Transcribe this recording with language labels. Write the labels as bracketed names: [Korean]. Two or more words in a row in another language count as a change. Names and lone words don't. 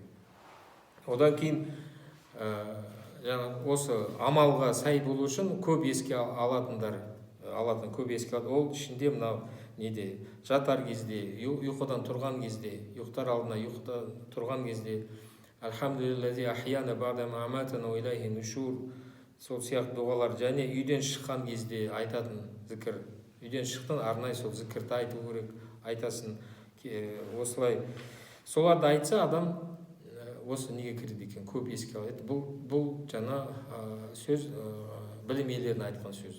[Kazakh] Одан кейін осы амалға сай болу үшін көп еске алатындар, көп еске алады. Ол ішінде мынау неде, жатар кезде, ұйқыдан тұрған кезде, ұйықтар алдына ұйқыдан тұрған кезде, [Arabic] الحمد لله الذي أحيانا بعد ما أماتنا وإليه النشور, [Kazakh] сол сияқты дұғалар, және үйден шыққан кезде айтатын зікір. Үйден шықтың, арнайы сол зікірді айту керек, айтасың. Осылай соларды айтса адам осы неге кіреді екен, көп еске алады. Бұл жаңа сөз білім иелеріне айтқан сөз.